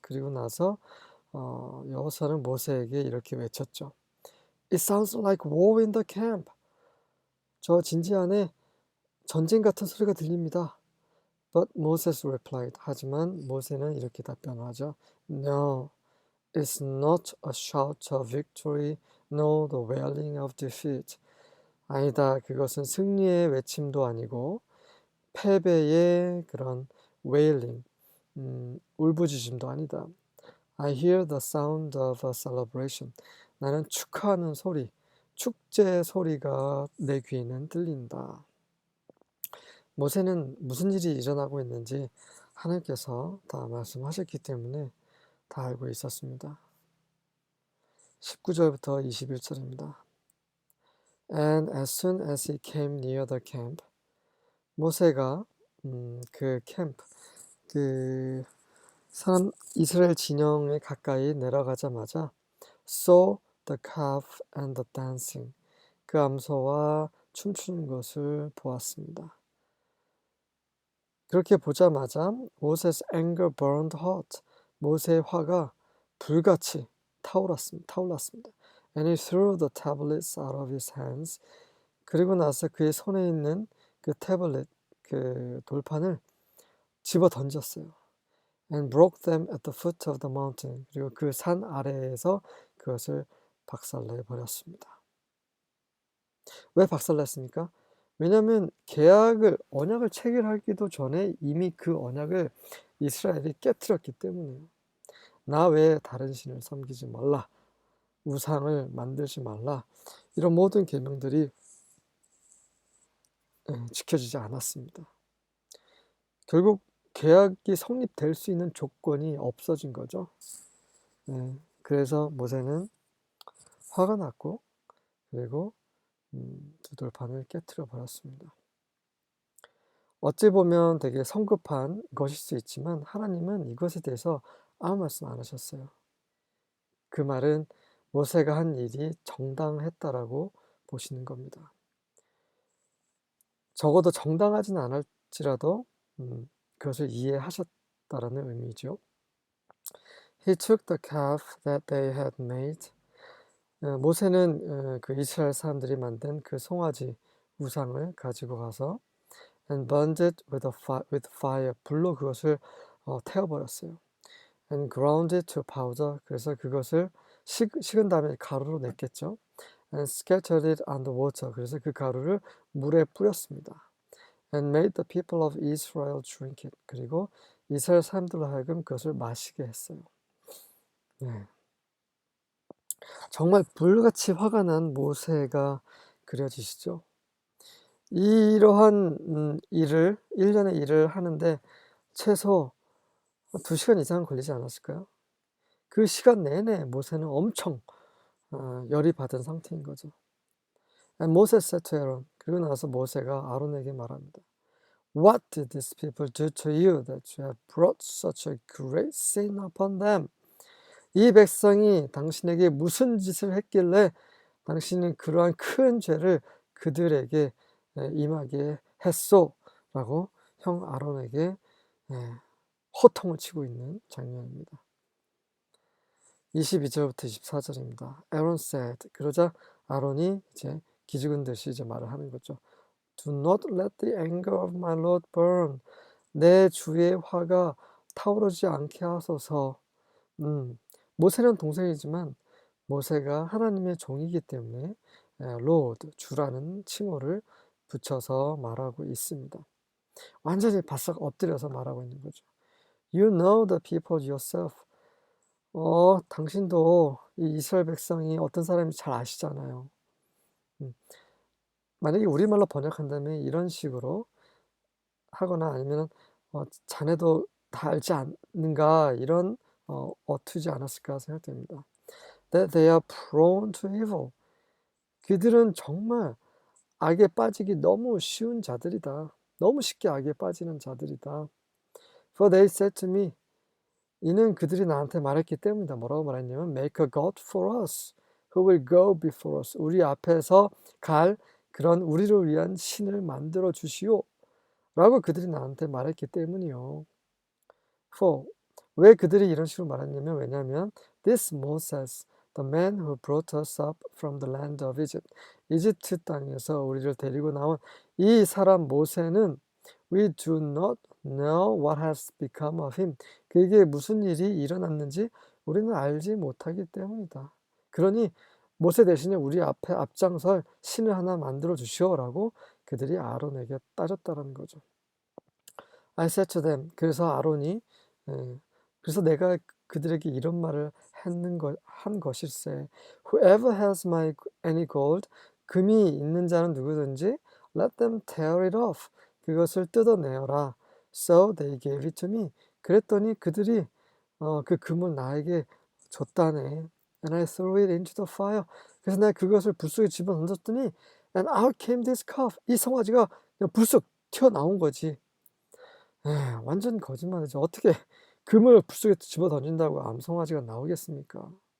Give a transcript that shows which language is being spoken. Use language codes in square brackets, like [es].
[ko] 그리고 나서 여호수아는 모세에게 이렇게 외쳤죠. [en] It sounds like war in the camp. [ko] 저 진지 안에 전쟁 같은 소리가 들립니다. [en] But Moses replied. [ko] 하지만 모세는 이렇게 답변하죠. [en] No, it's not a shout of victory, nor the wailing of defeat. [ko] 아니다. 그것은 승리의 외침도 아니고 패배의 그런 wailing, 울부짖음도 아니다. [en] I hear the sound of a celebration. [ko] 나는 축하하는 소리, 축제 소리가 내 귀에는 들린다. 모세는 무슨 일이 일어나고 있는지 하나님께서 다 말씀하셨기 때문에 다 알고 있었습니다. 19절부터 21절입니다. [en] And as soon as he came near the camp, [ko] 모세가 그 캠프, 그 사람 이스라엘 진영에 가까이 내려가자마자 [en] saw the calf and the dancing. [ko] 그 암소와 춤추는 것을 보았습니다. 그렇게 보자마자 [en] Moses' anger burned hot. [ko] 모세의 화가 불같이 타올랐습니다. [en] And he threw the tablets out of his hands. [ko] 그리고 나서 그의 손에 있는 그 태블릿, 그 돌판을 집어 던졌어요. [en] And broke them at the foot of the mountain. [ko] 그리고 그 산 아래에서 그것을 박살내 버렸습니다. 왜 박살냈습니까? 왜냐하면 언약을 체결하기도 전에 이미 그 언약을 이스라엘이 깨트렸기 때문에요. 나 외에 다른 신을 섬기지 말라, 우상을 만들지 말라, 이런 모든 계명들이 지켜지지 않았습니다. 결국 계약이 성립될 수 있는 조건이 없어진 거죠. 그래서 모세는 화가 났고, 그리고 두 돌판을 깨트려 버렸습니다. 어찌 보면 되게 성급한 것일 수 있지만 하나님은 이것에 대해서 아무 말씀 안 하셨어요. 그 말은 모세가 한 일이 정당했다라고 보시는 겁니다. 적어도 정당하진 않을지라도 그것을 이해하셨다라는 의미죠. [en] He took the calf that they had made. [ko] 모세는 그 이스라엘 사람들이 만든 그 송아지 우상을 가지고 가서 [en] and burned it with fire. [ko] 불로 그것을 태워버렸어요. [en] And ground it to powder. [ko] 그래서 그것을 식은 다음에 가루로 냈겠죠. [en] And scattered it on the water. [ko] 그래서 그 가루를 물에 뿌렸습니다. [en] And made the people of Israel drink it. [ko] 그리고 이스라엘 사람들로 하여금 그것을 마시게 했어요. 네. 정말 불같이 화가 난 모세가 그려지시죠. 이러한 일을 1년의 일을 하는데 최소 2시간 이상 걸리지 않았을까요? 그 시간 내내 모세는 엄청 열이 받은 상태인 거죠. [en] And Moses said to Aaron. [ko] 그리고 나서 모세가 아론에게 말합니다. [en] What did these people do to you that you have brought such a great sin upon them? [ko] 이 백성이 당신에게 무슨 짓을 했길래 당신은 그러한 큰 죄를 그들에게 임하게 했소? 라고 형 아론에게 호통을 치고 있는 장면입니다. 22절부터 24절입니다. [en] Aaron said. [ko] 그러자 아론이 이제 기죽은 듯이 이제 말을 하는 거죠. [en] Do not let the anger of my Lord burn. [ko] 내 주의 화가 타오르지 않게 하소서. 모세는 동생이지만 모세가 하나님의 종이기 때문에 Lord, 주라는 칭호를 붙여서 말하고 있습니다. 완전히 바싹 엎드려서 말하고 있는 거죠. [en] You know the people yourself. [ko] 당신도 이 이스라엘 백성이 어떤 사람인지 잘 아시잖아요. 만약에 우리말로 번역한다면 이런 식으로 하거나 아니면 자네도 다 알지 않는가 이런 어투지 않았을까 생각됩니다. [en] That they are prone to evil. [ko] 그들은 정말 악에 빠지기 너무 쉬운 자들이다. 너무 쉽게 악에 빠지는 자들이다. [en] For they said to me. [ko] 이는 그들이 나한테 말했기 때문이다. 뭐라고 말했냐면 [en] Make a God for us, who will go before us. [ko] 우리 앞에서 갈 그런 우리를 위한 신을 만들어 주시오. 라고 그들이 나한테 말했기 때문이요. [en] For. [ko] 왜 그들이 이런 식으로 말했냐면 왜냐하면 [en] This Moses, the man who brought us up from the land of Egypt. 이집트 땅에서 우리를 데리고 나온 이 사람 모세는 We do not know what has become of him. [ko] 그에게 무슨 일이 일어났는지 우리는 알지 못하기 때문이다. 그러니 모세 대신에 우리 앞에 앞장설 신을 하나 만들어 주시오라고 그들이 아론에게 따졌다는 거죠. [en] I said to them. [ko] 그래서 아론이 그래서 내가 그들에게 이런 말을 한 것일세. [en] Whoever has any gold, [ko] 금이 있는 자는 누구든지 [en] let them tear it off. [ko] 그것을 뜯어내어라. [en] So they gave it to me. [ko] 그랬더니 그들이 그 금을 나에게 줬다네. [en] And I threw it into the fire. [ko] 그래서 내가 그것을 불 속에 집어던졌더니 [en] and out came this calf. [ko] 이 송아지가 그냥 불쑥 튀어나온 거지. 완전 거짓말이죠. 어떻게 금을 불 속에 집어던진다고 암송아지가 나오겠습니까?